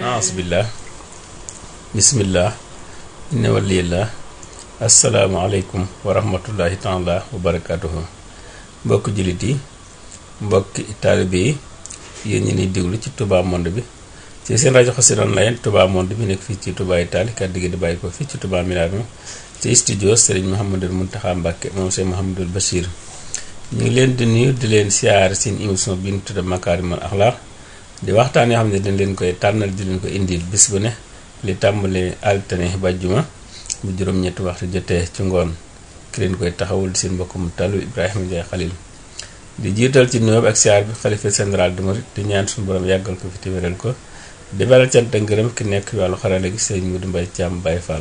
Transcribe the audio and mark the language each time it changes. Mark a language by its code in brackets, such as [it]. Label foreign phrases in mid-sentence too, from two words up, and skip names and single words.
[ar] أعوذ بالله بسم الله إن ولي الله السلام عليكم ورحمة الله تعالى وبركاته. [wo] mbokk jullit yi mbokk taalibe yi yéen ñi ni déglu ci Touba Monde bi ci seen rajo Xassida online Touba Monde bi nekk fii ci Touba Italie kàddu gi di bàyyi ko fii ci Touba Milano ci studio Serigne Mouhamadou Mountakha Mbacké moom Cheikh Mouhamadou Bachir. ñu ngi leen di nuyu di leen siyaar seen émission bi ñu tudde Makarimal Akhlaq di waxtaan yoo xam ne dañ leen koy tànnal di leen ko indil bis bu ne li tàmbale altine ba juma bu juróom-ñetti waxtu jotee ci ngoon ki leen koy taxawul di seen mbokkum talu Ibrahima Ndiaye Khalil di jiital ci nuyoo ak siyaar bi xalifa [fr] général de [wo] Mouride di ñaan suñu borom yàggal ko fi te wéral ko di baral cant ak ngërëm ki nekk wàllu xarale gi Serigne Modou Mbaye Thiam Baye Fall.